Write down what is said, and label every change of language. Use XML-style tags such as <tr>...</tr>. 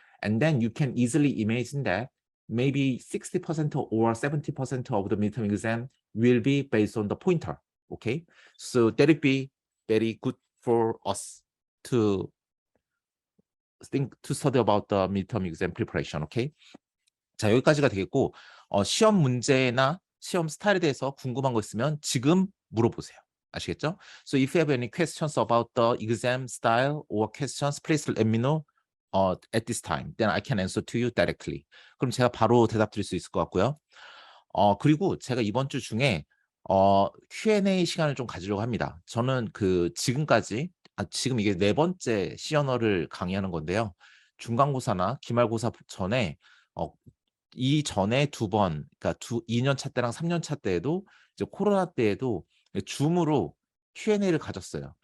<en>And then you can easily imagine that maybe 60% or 70% of the midterm exam will be based on the pointer. Okay. So that would be very good for us to study about the midterm exam preparation. Okay.</en> <ko>자, 여기까지가 되겠고 시험 문제나 시험 스타일에 대해서 궁금한 거 있으면 지금 물어보세요. 아시겠죠?</ko> <en>So if you have any questions about the exam style or questions, please let me know at this time. Then I can answer to you directly.</en> <ko>그럼 제가 바로 대답 드릴 수 있을 것 같고요. 그리고 제가 이번 주 중에 Q&A 시간을 좀 가지려고 합니다. 저는 지금까지 지금 이게 4번째 C언어를 강의하는 건데요. 중간고사나 기말고사 전에 이전에 2번, 그러니까 2년 차 때랑 3년 차 때에도 이제 코로나 때에도 줌으로 Q&A를 가졌어요.</ko>